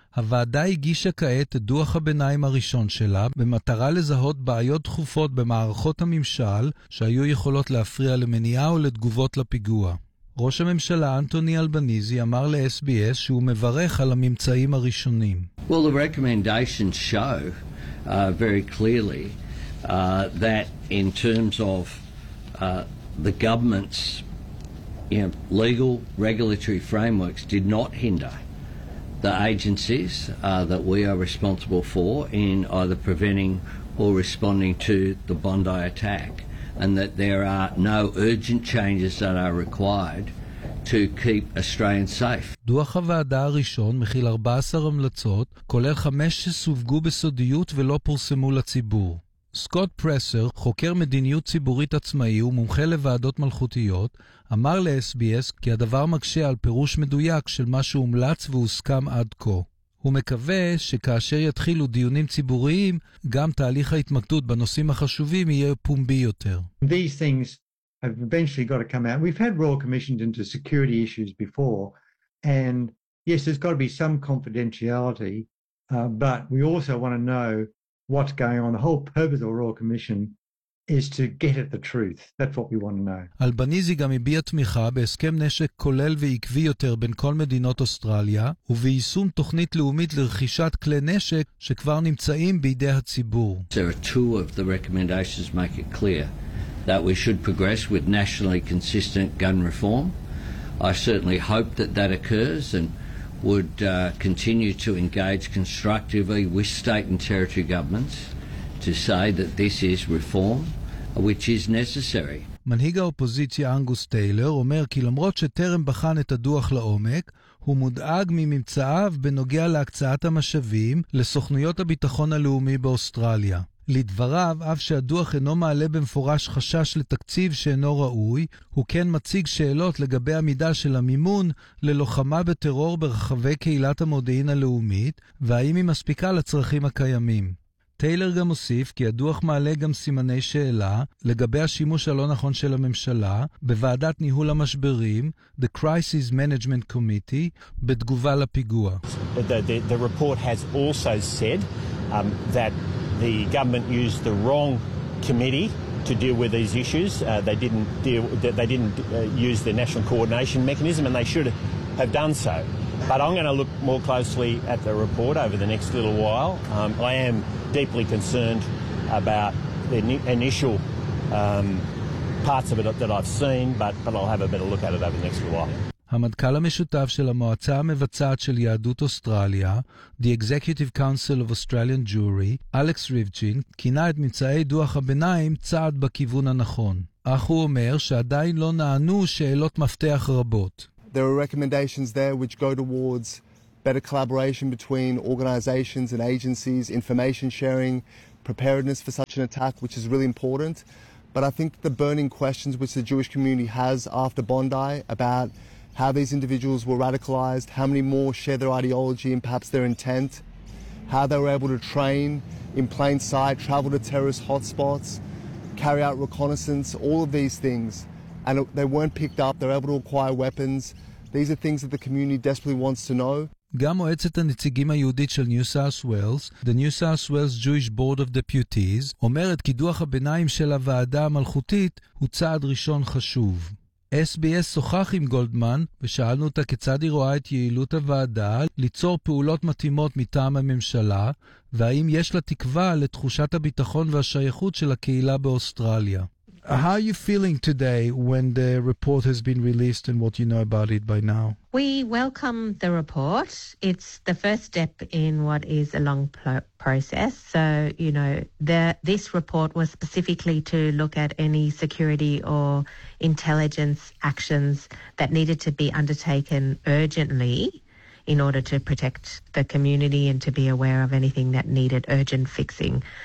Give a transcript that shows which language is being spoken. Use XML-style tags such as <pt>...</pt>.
<he>הוועדה הגישה כעת את דוח הביניים הראשון שלה במטרה לזהות בעיות דחופות במערכות הממשל שהיו יכולות להפריע למניעה או לתגובות לפיגוע. ראש הממשלה אנטוני אלבניזי אמר ל-SBS שהוא מברך על הממצאים הראשונים.</he> <en>Well, the recommendations show very clearly that in terms of the government's legal regulatory frameworks did not hinder the agencies that we are responsible for in either preventing or responding to the Bondi attack. And that there are no urgent changes that are required to keep Australians safe.</en> <he>דוח הוועדה הראשון מכיל 14 המלצות, כולל 5 שסווגו בסודיות ולא פורסמו לציבור. סקוט פרסר, חוקר מדיניות ציבורית עצמאי ומומחה לוועדות מלכותיות, אמר ל-SBS כי הדבר מקשה על פירוש מדויק של מה שהומלץ והוסכם עד כה. הוא מקווה שכאשר יתחילו דיונים ציבוריים, גם תהליך ההתמקדות בנושאים החשובים יהיה פומבי יותר.</he> <en>These things have eventually got to come out. We've had royal commissions into security issues before, and yes, there's got to be some confidentiality, but we also want to know what's going on. The whole purpose of a royal commission is to get at the truth. That's what we want to know.</en> <he>אלבניזי גם הביע תמיכה בהסכם נשק כולל ועקבי יותר בין כל מדינות אוסטרליה, וביישום תוכנית לאומית לרכישת כלי נשק שכבר נמצאים בידי הציבור.</he> <en>There are two of the recommendations make it clear that we should progress with nationally consistent gun reform. I certainly hope that that occurs and would continue to engage constructively with state and territory governments. To say that this is reform which is necessary.</en> <he>מנהיג האופוזיציה אנגוס טיילר אומר כי למרות שטרם בחן את הדוח לעומק, הוא מודאג מממצאיו בנוגע להקצאת המשאבים לסוכנויות הביטחון הלאומי באוסטרליה. לדבריו, אף שהדוח אינו מעלה במפורש חשש לתקציב שאינו ראוי, הוא כן מציג שאלות לגבי המידה של המימון ללוחמה בטרור ברחבי קהילת המודיעין הלאומית, והאם היא מספיקה לצרכים הקיימים. טיילר גם הוסיף כי הדוח מעלה גם סימני שאלה לגבי השימוש הלא נכון של הממשלה בוועדת ניהול המשברים, the Crisis Management Committee, בתגובה לפיגוע.</he> <en>The report has also said that the government used the wrong committee to deal with these issues. They didn't use the national coordination mechanism and they should have done so. But I'm going to look more closely at the report over the next little while. I am deeply concerned about the initial parts of it that I've seen, but I'll have a better look at it over the next while.</en> <he>המדכ"ל המשותף של המועצה המבצעת של יהדות אוסטרליה, The Executive Council of Australian Jewry, אלכס ריבצ'ין, קינה את ממצאי דוח הביניים צעד בכיוון הנכון. אך הוא אומר שעדיין לא נענו שאלות מפתח רבות.</he> <en>There are recommendations there which go towards better collaboration between organizations and agencies, information sharing, preparedness for such an attack, which is really important. But I think the burning questions which the Jewish community has after Bondi about how these individuals were radicalized, how many more share their ideology and perhaps their intent, how they were able to train in plain sight, travel to terrorist hotspots, carry out reconnaissance, all of these things. And they weren't picked up, they were able to acquire weapons. These are things that the community desperately wants to know.</en> <he>גם מועצת הנציגים היהודית של New South Wales, the New South Wales Jewish Board of Deputies, אומרת כי דוח הביניים של הוועדה המלכותית הוא צעד ראשון חשוב. SBS שוחח עם גולדמן ושאלנו אותה כיצד היא רואה את יעילות הוועדה ליצור פעולות מתאימות מטעם הממשלה, והאם יש לה תקווה לתחושת הביטחון והשייכות של הקהילה באוסטרליה.</he> <en>How are you feeling today when the report has been released and what you know about it by now? We welcome the report. It's the first step in what is a long process. So, you know, this report was specifically to look at any security or intelligence actions that needed to be undertaken urgently in order to protect the community and to be aware of anything that needed urgent fixing.</en>